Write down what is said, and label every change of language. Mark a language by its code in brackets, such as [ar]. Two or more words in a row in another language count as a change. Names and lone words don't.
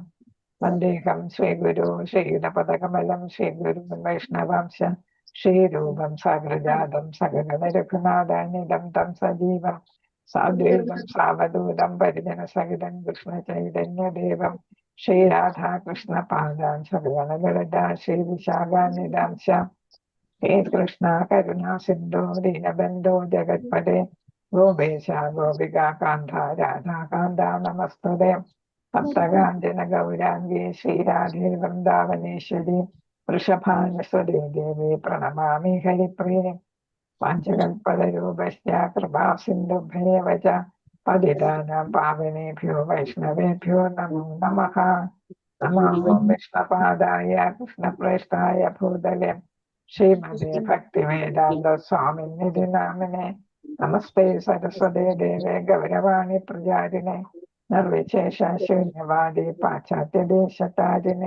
[sa] വന്ദേഹം ശ്രീഗുരു ശ്രീയുതപദകമലം ശ്രീഗുരു വൈഷ്ണവാംശ ശ്രീരൂപം സഹൃജാതം സകല രഘുനാഥാനിധം തം സജീവം സാദ്വൈതം സാവധൂതം പരിജന സഹിതം കൃഷ്ണ ചൈതന്യദേവം ശ്രീരാധാകൃഷ്ണ പാദാൻ സഗണഗണദാ ശ്രീ വിശാഖാനിധാംശ ശ്രീകൃഷ്ണ കരുണാ സിന്ധോ ദീനബന്ധോ ജഗത്പദേ ഗോപേശ ഗോപികാന്ത രാധാകാന്ത നമസ്തുതേ. സപ്തകാഞ്ജന ഗൗരാംഗേ ശ്രീരാധേ വൃന്ദാവനേശ്വരി വൃഷഭാനുസുതേ ദേവി പ്രണമാമി ഹരിപ്രിയേ. പാഞ്ചകൽപ്പതരൂപശ്ച കൃപാസിന്ധുഭ്യേവ ച പതിതാനാം പാവനേഭ്യോ വൈഷ്ണവേഭ്യോ നമോ നമഃ. നമോ വിഷ്ണുപാദായ കൃഷ്ണപ്രേഷ്ഠായ ഭൂതലെ ശ്രീമതേ ഭക്തിവേദാന്ത സ്വാമിനിധി നാമിനെ. നമസ്തേ സരസ്വതേ ദേവേ ഗൗരവാണി പ്രചാരിണേ നിർവിശേഷ ശൂന്യവാദി പാശ്ചാത്യദേശതാരിണേ.